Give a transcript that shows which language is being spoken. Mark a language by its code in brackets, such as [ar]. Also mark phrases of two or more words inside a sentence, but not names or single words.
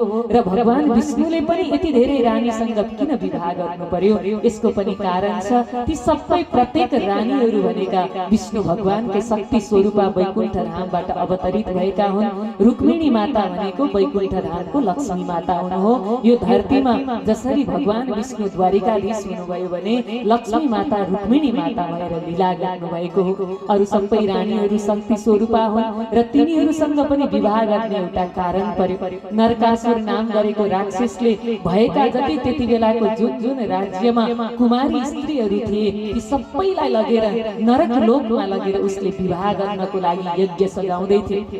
[ne] र भगवान विष्णुले पनि यति धेरै रानीसँग किन विवाह गर्नु पर्यो, यसको पनि कारण छ। ती सबै प्रत्येक रानीहरू भनेका विष्णु भगवानकै शक्ति स्वरूपा वैकुण्ठ धामबाट अवतरित भएका हुन्। रुक्मिणी माता भनेको वैकुण्ठ धामको लक्ष्मी माता हुनु हो। यो धरतीमा जसरी भगवान विष्णु द्वारिकाधीश हुनुभयो भने लक्ष्मी माता रुक्मिणी माता भएर लीला गर्नुभएको हो। अरू सबै रानीहरू शक्ति स्वरूपा हुन् र तिनीहरूसँग पनि विवाह गर्ने एउटा कारण पर्यो। नरकासुर नाम गरेको राक्षसले भएका जति त्यति बेलाको जुन राज्यमा कुमारी स्त्रीहरू थिए, ती सबैलाई लगेर नरक लोकमा लगेर उसले विवाह गर्नको लागि यज्ञ सजाउँदै थिए।